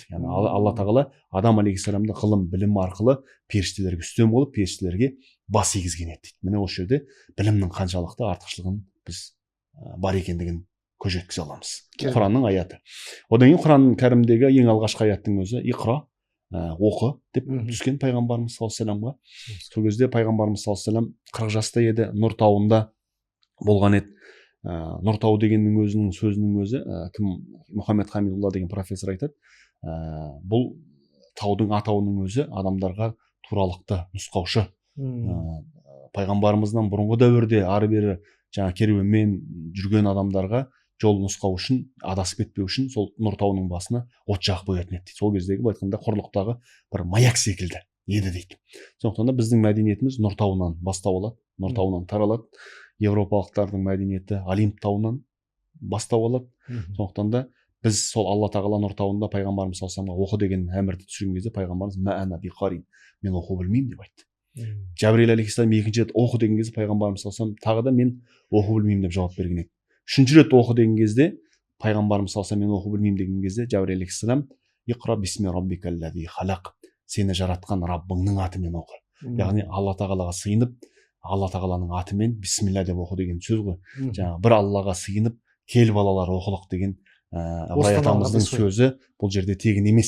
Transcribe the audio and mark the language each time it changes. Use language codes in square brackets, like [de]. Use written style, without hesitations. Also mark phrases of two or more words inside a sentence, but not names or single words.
[kk] Яғни Алла тағала Адам алейхиссаламды ғылым білім арқылы періштелерге үстем болып, періштелерге бас игізген еді дейді. Міне осы жерде білімнің қаншалықты артықшылығын біз бар екендігін көз жеткізе аламыз. Құранның аяты. Одан кейін Құран кәрімдегі ең алғашқы аяттың өзі иқра, оқы деп түскен пайғамбарымыз [ar] صلى الله عليه وسلم. [kk] Сол кезде пайғамбарымыз [ar] صلى الله عليه وسلم [kk] 40 жаста еді, Нұр тауында болған еді. Нұр тау дегеннің өзінің сөзінің өзі кім Мұхаммед Хамидулла деген профессор айтады, бұл таудың атауының өзі адамдарға туралықты нұсқаушы. Пайғамбарымыздан бұрынғы дәуірде ары бері жаңа керуенмен жүрген адамдарға жол нұсқау үшін, адасып кетпеу үшін сол Нұр тауының басына от жағып қоятын еді. Сол кездегі былай айтқанда құрлықтағы бір маяк секілді еді дейді. Сондықтан да біздің мәдениетіміз Нұр тауынан бастау алады, Нұр тауынан таралады. Европалықтардың мәдениеті Олимп тауынан бастау алады. Сондықтан да біз сол Алла тағала Нұр тауында пайғамбарымыз [ar] صلى الله عليه وسلم [kk] оқы деген әмірді түсірген кезде пайғамбарымыз [ar] ما أنا بقارئ, [kk] мен оқу білмеймін деп айтты. Жәбірейіл алейхиссалам екінші рет оқы деген кезде пайғамбарымыз [ar] صلى الله عليه وسلم [kk] тағы да мен оқу білмеймін деп жауап берген еді. Үшінші рет оқы деген кезде пайғамбарымыз [ar] صلى الله عليه وسلم [kk] мен оқу білмеймін деген кезде Жәбірейіл алейхиссалам [ar] اقرأ باسم ربك الذي خلق, [kk] сені жаратқан Раббыңның атымен оқы. Яғни Алла тағалаға сыйынып, алла тағаланың атымен бисмилля деп оқу деген сөз ғой. Жаңағы бір аллаға сыйынып кел балалар оқылық деген ыбырай атамыздың сөзі бұл жерде тегін емес.